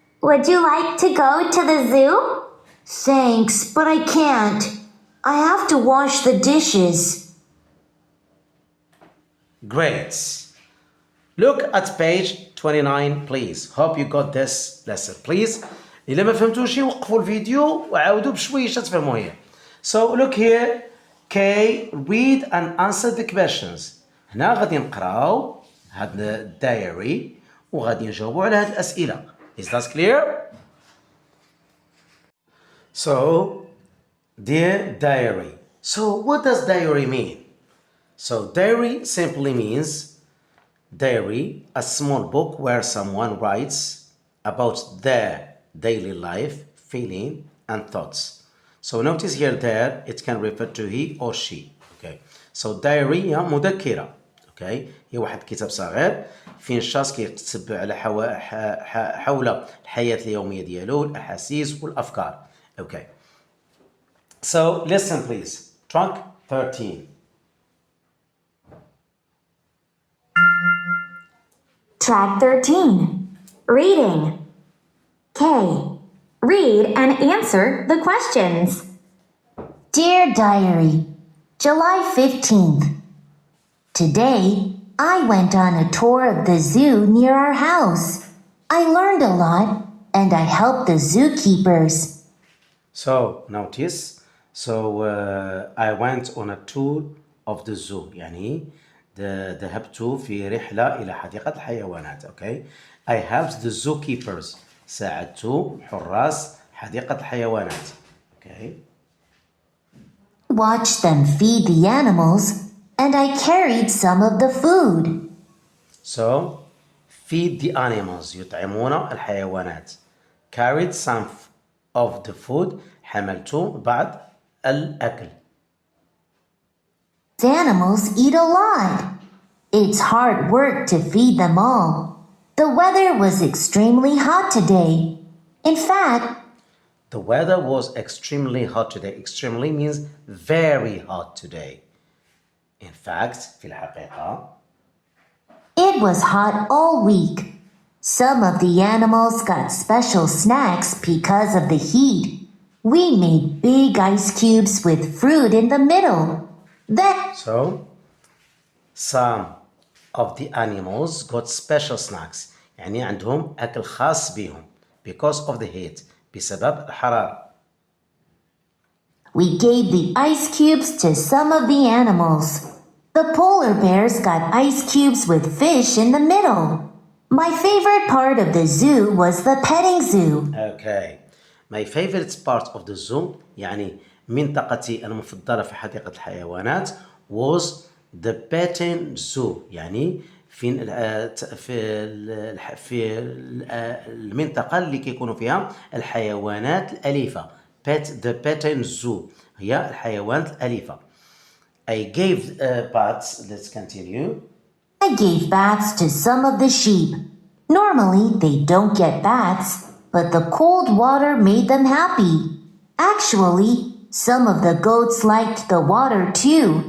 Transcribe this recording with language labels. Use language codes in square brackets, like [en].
[en] Would you like to go to the zoo? Thanks, but I can't. I have to wash the dishes. Great. Look at page 29 please. Hope you got this lesson. [ar] Please, إلا ما فهمتوش وقفوا الفيديو وعاودوا بشويش تفهموا هي. [en] So look here. K, read and answer the questions. [ar] هنا غادي نقراو هاد diary وغادي نجاوبوا على هاد الأسئلة. [en] Is that clear? So, dear diary. So, what does diary mean? So, diary simply means diary, a small book where someone writes about their daily life, feeling, and thoughts. So, notice here there it can refer to he or she. Okay. So, diary [ar] هي مذكرة. [en] Okay. [ar] هي واحد كتاب صغير فين الشخص كيكتب على حول الحياة اليومية ديالو، الأحاسيس والأفكار. [en] Okay. So, listen please. Trunk 13. Track 13. Reading. K. Read and answer the questions. Dear Diary, July 15th. Today, I went on a tour of the zoo near our house. I learned a lot and I helped the zookeepers. So, notice. So, I went on a tour of the zoo. [ar] يعني ذهبت في رحلة إلى حديقة الحيوانات. [en] Okay. I helped the zookeepers. ساعدت حراس حديقة الحيوانات. Okay. Watched them feed the animals and I carried some of the food. So, feed the animals. [ar] يطعمون الحيوانات. [en] Carried some of the food. [ar] حملت بعض الأكل. [en] Animals eat a lot. It's hard work to feed them all. The weather was extremely hot today. In fact, The weather was extremely hot today. Extremely means very hot today. In fact, [ar] في الحقيقة, [en] it was hot all week. Some of the animals got special snacks because of the heat. We made big ice cubes with fruit in the middle. Then so some of the animals got special snacks. [ar] يعني عندهم أكل خاص بهم [en] because of the heat. [ar] بسبب الحرارة. [en] we gave the ice cubes to some of the animals. The polar bears got ice cubes with fish in the middle. My favorite part of the zoo was the petting zoo. Okay. My favorite part of the zoo [ar] يعني منطقتي المفضلة في حديقة الحيوانات [en] was the petting zoo. [ar] يعني في المنطقة اللي كيكونوا فيها الحيوانات الأليفة. [en] The petting zoo [ar] هي الحيوانات الأليفة. [en] I gave baths. Let's continue. I gave baths to some of the sheep. Normally, they don't get baths, but the cold water made them happy. Actually, some of the goats liked the water too.